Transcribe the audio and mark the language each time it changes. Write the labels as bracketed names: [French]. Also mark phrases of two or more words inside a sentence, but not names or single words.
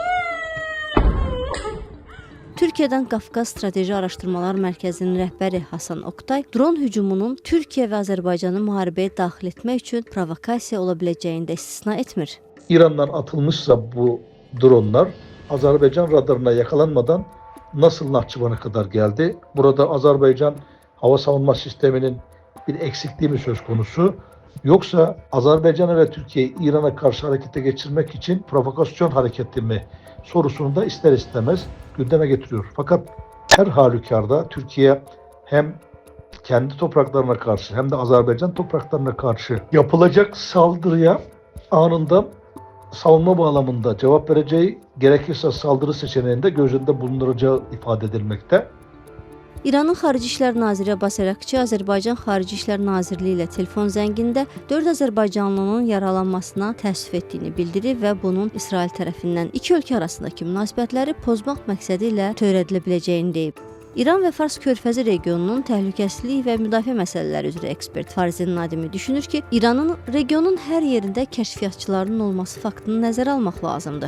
[Azerbaijani] Türkiyədən Qafqaz Strateji Araşdırmalar Mərkəzinin rəhbəri Hasan Oktay, dron hücumunun Türkiyə və Azərbaycanı müharibəyə daxil etmək üçün provokasiya ola biləcəyini də istisna etmir. [Turkish] İrandan atılmışsa bu dronlar Azərbaycan radarına yakalanmadan nasıl Naxçıvana kadar geldi? Burada Azerbaycan hava savunma sisteminin bir eksikliği mi söz konusu? Yoksa Azerbaycan'a ve Türkiye'yi İran'a karşı harekete geçirmek için provokasyon hareketi mi sorusunu da ister istemez gündeme getiriyor. Fakat her halükarda Türkiye hem kendi topraklarına karşı hem de Azerbaycan topraklarına karşı yapılacak saldırıya anında savunma bağlamında cevap vereceği, gerekirse saldırı seçeneğinde göz önünde bulunduracağı ifade edilmekte. [Azerbaijani] İranın Xarici İşlər Naziri Abbas Əraqçı Azərbaycan Xarici İşlər Nazirliyi ilə telefon zəngində 4 azərbaycanlının yaralanmasına təəssüf etdiyini bildirib və bunun İsrail tərəfindən iki ölkə arasındakı münasibətləri pozmaq məqsədi ilə törədilə biləcəyini deyib. İran və Fars körfəzi regionunun təhlükəsizlik və müdafiə məsələləri üzrə ekspert Farzin Nadimi düşünür ki, İranın regionun hər yerində kəşfiyyatçılarının olması faktını nəzərə almaq lazımdır.